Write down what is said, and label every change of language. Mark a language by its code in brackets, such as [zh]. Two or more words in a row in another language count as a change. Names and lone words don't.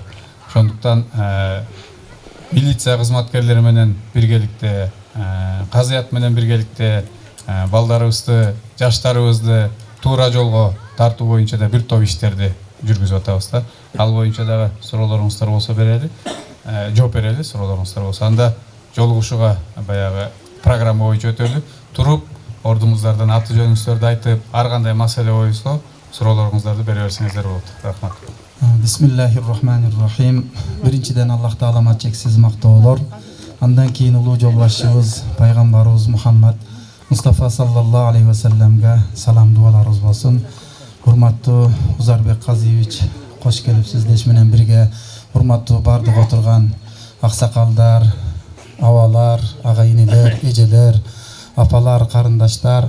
[ky] Ошондуктан милиция кызматкерлери менен биргеликте, казыят менен биргеликте балдарыбызды, жаштарыбызды туура жолго тартуу боюнча да бир топ иштерди жүргүзүп атабыз да. Ал боюнча дагы суроолоруңуздар болсо берели, жооп берели, суроолоруңуздар болсо. Анда жолугушууга баягы программа боюнча өтөлү, туруп ордумуздардан аты жөнүңүздөрдү айтып, ар кандай маселе боюнча суроолоруңуздарды бере берсеңиздер болот. Рахмат. [ar] بسم الله الرحمن الرحيم. [ky] Биринчиден Аллах таалама чексиз мактоолор. Андан кийин улуу жолбашчыбыз пайгамбарыбыз Мухаммад Мустафа [ar] صلى الله عليه وسلم [ky] салам дуаларыбыз болсун. Урматтуу Узарбек Казиевич, кош келипсиз деш менен бирге. Урматтуу бардык отурган аксакалдар, абалар, ага-инелер, эжелер, апалар, карындаштар.